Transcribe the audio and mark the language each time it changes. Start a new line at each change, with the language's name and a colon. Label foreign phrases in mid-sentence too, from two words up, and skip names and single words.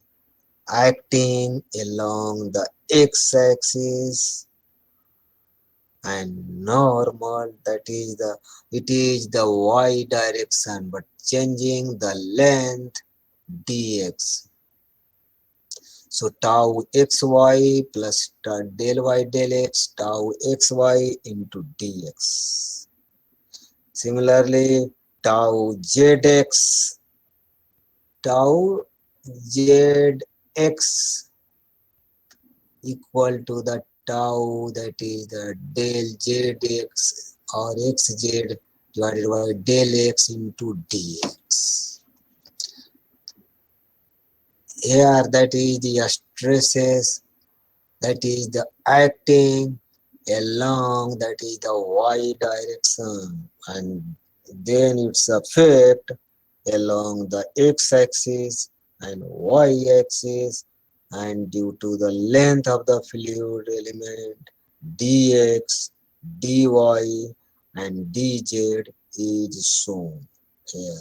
English: acting along the x-axis and normal, that is the, it is the y direction but changing the length dx. So tau xy plus del y del x, tau xy into dx. Similarly, tau zx, tau zx equal to the tau, that is the del zx or xz divided by del x into dx. Here, that is the stresses, that is the acting along, that is the y direction, and then its effect along the x-axis and y-axis, and due to the length of the fluid element, dx, dy, and dz is shown here.